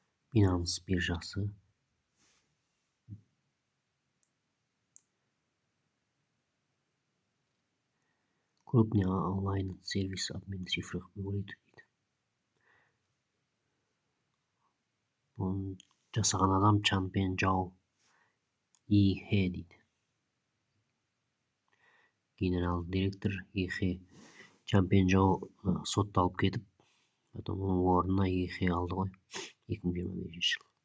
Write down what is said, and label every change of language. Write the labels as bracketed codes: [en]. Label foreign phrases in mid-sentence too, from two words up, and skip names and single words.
[kk] Binance биржасы. [ru] Крупный онлайн-сервис обмена цифровых валют дейді. [kk] Оны жасаған адам Чанпен Жао И Хэ дейді. Генерал директор И Хэ. Чанпен Жао сотталып кетіп, потом оның орнына И Хэ алды ғой 2025 жыл.